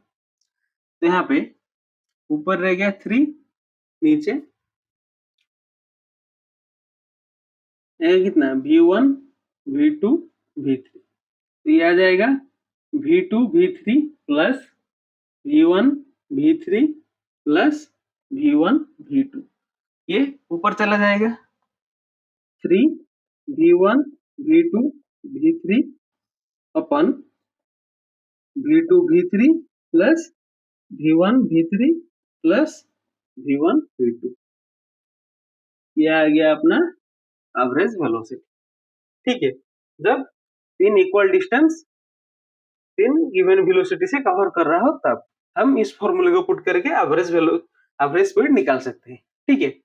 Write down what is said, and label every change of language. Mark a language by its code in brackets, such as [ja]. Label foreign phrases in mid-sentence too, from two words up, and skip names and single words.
[hi] तो यहाँ पे ऊपर रह गया 3, नीचे कितना V1 V2 V3, तो ये आ जाएगा V2 V3 प्लस V1 V3 प्लस V1 V2, ये ऊपर चला जाएगा 3 V1 V2 V3 अपन V2 V3 प्लस V1 V3 प्लस V1 V2, ये आ गया अपना [en] average velocity, [hi] ठीक है। जब तीन [en] equal distance [hi] तीन [en] given velocity [hi] से कवर कर रहा हो तब हम इस फॉर्मूले को पुट करके [en] average speed [hi] निकाल सकते हैं, ठीक है।